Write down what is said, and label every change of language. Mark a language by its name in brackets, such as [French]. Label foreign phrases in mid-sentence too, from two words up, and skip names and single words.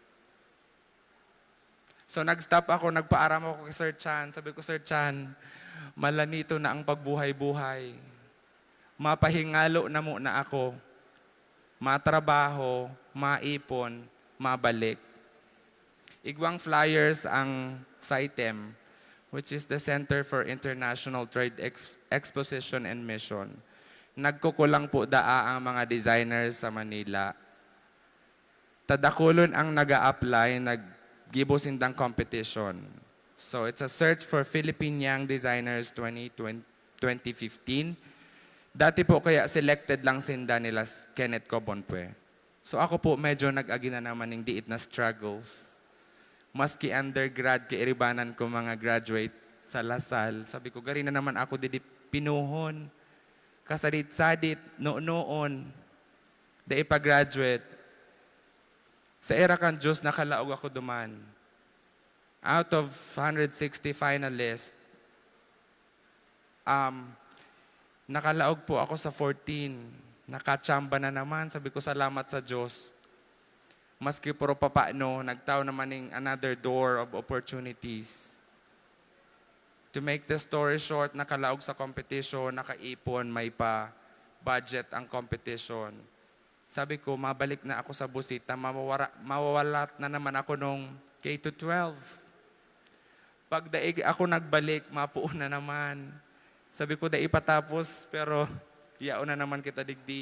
[Bikol] So nag-stop ako, nagpaaram ako kay Sir Chan. Sabi ko, Sir Chan, malanito na ang pagbuhay-buhay. Mapahingalo na muna ako. Matrabaho, maipon, mabalik. Igwang flyers ang SITEM, [English] which is the Center for International Trade Exposition and Mission. [Bikol] Nagkukulang po daa ang mga designers sa Manila. Tadakulon ang naga-apply, nag-gibosindang competition. [English] So it's a search for Philippine Young Designers 2015. [Bikol] Dati po kaya selected lang sinda nila Kenneth Cobonpue. So ako po medyo nag-agi na naman ng diit na struggles. Maski undergrad, kairibanan ko mga graduate sa Lasal. Sabi ko, gari na naman ako didi pinuhon. Kasadit-sadit, noon. Da ipa-graduate. Sa era kan Diyos, nakalaog ako duman. [English] Out of 160 finalists, [Bikol] nakalaog po ako sa 14. Nakachamba na naman. Sabi ko, salamat sa Diyos. Maski puro papaano, nagtaw naman ng [English] another door of opportunities. To make the story short, [Bikol] nakalaog sa competition, nakaipon, may pa budget ang competition. Sabi ko, mabalik na ako sa BUCIT, mawawalat na naman ako nung K-12. Pag daig ako nagbalik, mapuon na naman. Sabi ko, daig patapos, pero yaon na naman kita digdi.